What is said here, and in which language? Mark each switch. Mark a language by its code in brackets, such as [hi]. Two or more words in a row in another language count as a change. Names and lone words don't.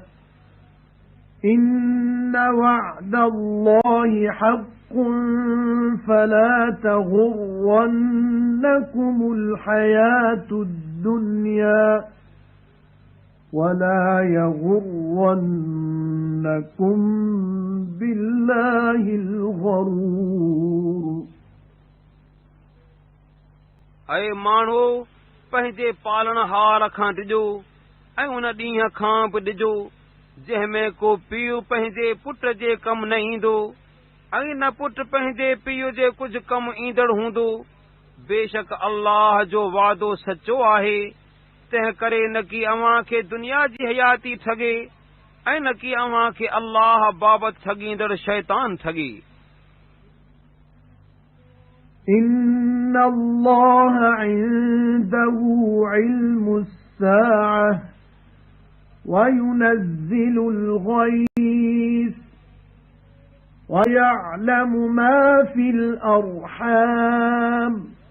[ar] إِنَّ وَعْدَ اللَّهِ حَقٌّ فَلَا تَغُرَّنَّكُمُ الْحَيَاةُ الدُّنْيَا وَلَا يَغُرَّنَّكُم بِاللَّهِ الْغَرُورُ. [sd] ऐं माण्हू पंहिंजे पालणहार खां ॾिजो ऐं उन ॾींहं खां बि ॾिजो जंहिं में को पीउ पंहिंजे पुट जे कमु न ईंदो ऐं न पुटु पंहिंजे पीउ जे कुझु कमु ईंदड़ हूंदो। बेशक अल्लाह जो वादो सचो आहे। तंहिं करे न कि अव्हां खे दुनिया जी हयाती ठगे ऐं न कि अव्हां खे अल्लाह बाबति ठगींदड़ शैतान ठगे। [ar] إِنَّ اللَّهَ عِندَهُ عِلْمُ السَّاعَةِ وَيُنَزِّلُ الْغَيْثَ وَيَعْلَمُ مَا فِي الْأَرْحَامِ